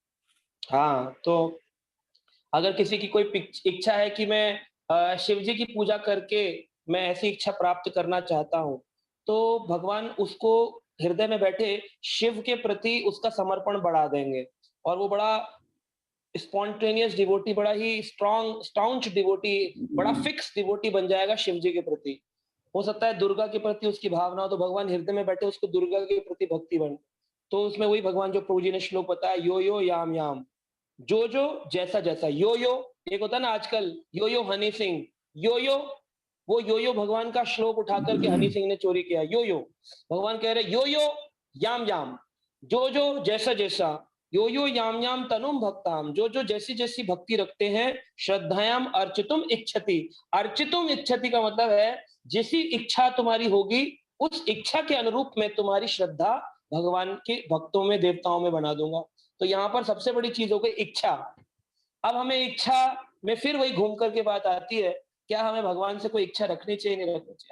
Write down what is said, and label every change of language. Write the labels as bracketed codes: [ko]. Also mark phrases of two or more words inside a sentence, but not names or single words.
[hi] हाँ, तो अगर किसी की कोई इच्छा है कि मैं शिव जी की पूजा करके मैं ऐसी इच्छा प्राप्त करना चाहता हूँ, तो भगवान उसको हृदय में बैठे शिव के प्रति उसका समर्पण बढ़ा देंगे, और वो बड़ा [en] spontaneous devotee, [hi] बड़ा ही [en] staunch devotee, [hi] बड़ा [en] fix devotee [hi] बन जाएगा शिव जी के प्रति। हो सकता है दुर्गा के प्रति उसकी भावना हो, तो भगवान हृदय में बैठे उसको दुर्गा के प्रति भक्ति बन। तो उसमें वही भगवान जो प्रभु जी ने श्लोक बताया, [sa] यो यो याम याम, [hi] जो जो जैसा जैसा। यो यो एक होता है ना आजकल, यो यो हनी सिंह, यो यो, वो यो यो भगवान का श्लोक उठा करके हनी सिंह ने चोरी किया। यो यो भगवान कह रहे [sa] यो यो याम याम, [hi] जो जो जैसा जैसा, [sa] यो यो याम याम तनुम भक्ताम, [hi] जो जो जैसी जैसी भक्ति रखते हैं, [sa] श्रद्धायाम अर्चितुम इच्छति। अर्चितुम इच्छति [hi] का मतलब है जैसी इच्छा तुम्हारी होगी, उस इच्छा के अनुरूप मैं तुम्हारी श्रद्धा भगवान के भक्तों में, देवताओं में बना दूंगा। तो यहाँ पर सबसे बड़ी चीज हो गई इच्छा। अब हमें इच्छा में फिर वही घूम करके बात आती है, क्या हमें भगवान से कोई इच्छा रखनी चाहिए, नहीं रखनी चाहिए?